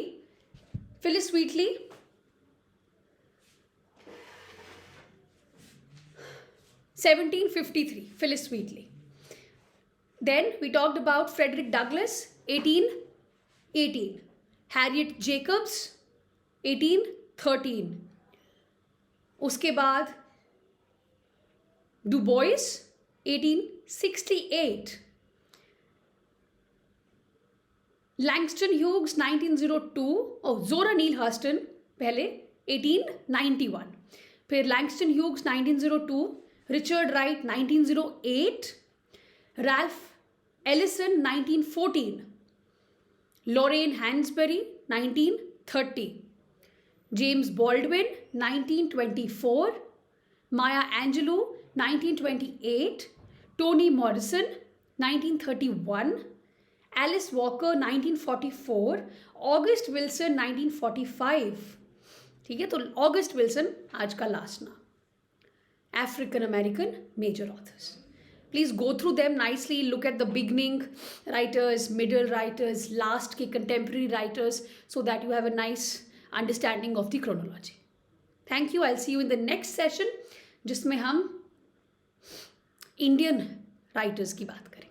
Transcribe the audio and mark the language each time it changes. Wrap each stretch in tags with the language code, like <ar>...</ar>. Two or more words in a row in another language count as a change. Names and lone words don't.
<en>Phillis Wheatley 1753, Phyllis Wheatley. Then we talked about Frederick Douglass, 1818. Harriet Jacobs, 1813.</en> <hi>उसके बाद Du Bois, 1868. Langston Hughes, 1902. Zora Neale Hurston पहले 1891. फिर Langston Hughes 1902, Richard Wright 1908, Ralph Ellison 1914, Lorraine Hansberry 1930, James Baldwin 1924, Maya Angelou 1928, Toni Morrison 1931, Alice Walker 1944, August Wilson 1945. ठीक है, तो ऑगस्ट विल्सन आज का लास्ट नाम.</hi> <en>African American major authors. Please go through them nicely. Look at the beginning writers, middle writers, last के contemporary writers, so that you have a nice understanding of the chronology. Thank you. I'll see you in the next session,</en> <hi>जिसमें हम</hi> <en>Indian writers</en> <hi>की बात</hi>